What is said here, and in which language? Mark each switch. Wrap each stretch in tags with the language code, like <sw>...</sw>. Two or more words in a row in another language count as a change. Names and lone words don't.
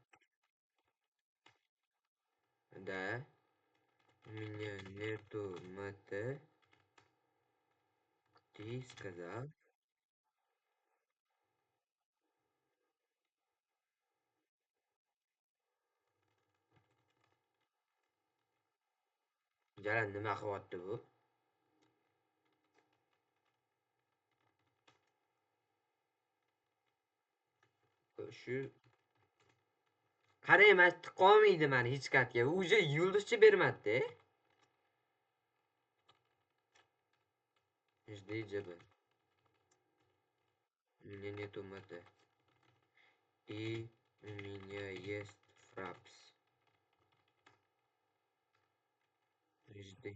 <ru>Да, у меня нету МТ. Ты сказал.</ru> <uz>Jalan nima qilyapti bu? Shu qarang, mana tiqolmaydi mani hech qayerga. Уже yulduzcha bermadi-da.</uz> <ru>Жди ЖБ. У меня нету МТ. И у меня есть фрапс. Жди.</ru>